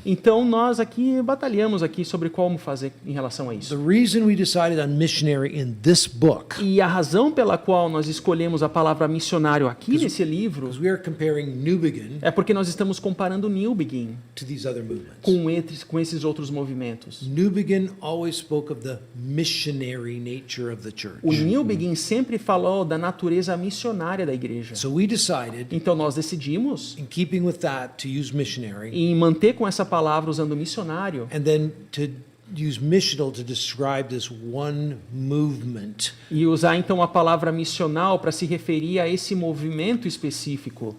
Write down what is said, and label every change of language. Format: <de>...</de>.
<pt>Então nós aqui batalhamos aqui sobre como fazer em relação a</pt> <en>The</en> <pt>isso.</pt> <en>reason we decided on missionary in this book</en> <pt>E a razão pela qual nós escolhemos a palavra missionário aqui nesse livro</pt> <en>is we are comparing New Begin</en> <pt>é porque nós estamos comparando New Begin</pt> <en>to these other movements.</en> <pt>com esses outros movimentos.</pt> <en>New Begin always spoke of the missionary nature of the church.</en> <pt>O New Begin sempre falou da natureza missionária da igreja.</pt> <en>So we decided,</en> <pt>Então nós decidimos,</pt> <en>in keeping with that, to use missionary</en> <pt>em manter com essa palavra usando missionário</pt> <en>and then to use missional to describe this one movement.</en> <pt>e usar então a palavra missional para se referir a esse movimento específico.</pt>